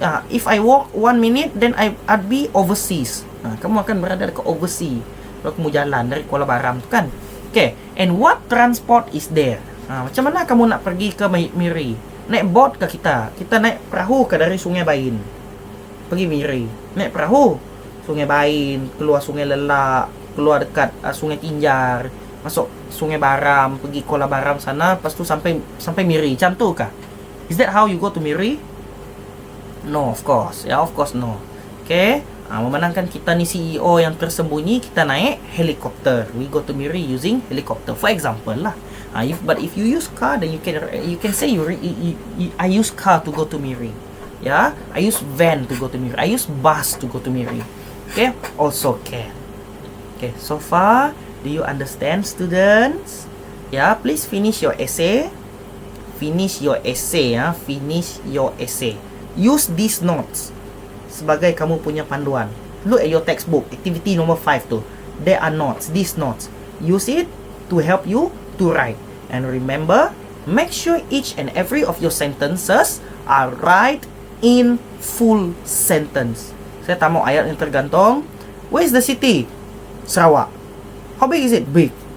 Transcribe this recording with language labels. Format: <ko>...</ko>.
<en>If I walk 1 minute, then I'd be overseas.</en> <ms>Kamu akan berada dekat overseas kalau kamu jalan dari Kuala Baram tu kan.</ms> <en>Okay. And what transport is there?</en> <ms>Macam mana kamu nak pergi ke Miri? Naik boat ke kita? Kita naik perahu ke dari Sungai Bain? Pergi Miri. Naik perahu. Sungai Bain, keluar Sungai Lelak, keluar dekat Sungai Tinjar, masuk Sungai Baram, pergi Kuala Baram sana, lepas tu sampai Miri. Macam tu kah?</ms> <en>Is that how you go to Miri? No, of course. Yeah, of course no.</en> <ms>Okay. Memandangkan kita ni CEO yang tersembunyi, kita naik helikopter.</ms> <en>We go to Miri using helicopter, for example lah. But if you use car, then you can say I use car to go to Miri. Yeah, I use van to go to Miri. I use bus to go to Miri. Okay, also can. Okay, so far, do you understand, students? Yeah, please finish your essay. Finish your essay. Finish your essay. Use these notes</en> <ms>sebagai kamu punya panduan.</ms> <en>Look at your textbook, activity number 5 tu. There are notes, these notes. Use it to help you to write. And remember, make sure each and every of your sentences are right in full sentence.</en> <ms>Saya tak mau ayat yang tergantung.</ms> <en>Where is the city? Sarawak. How big is it? Big.</en>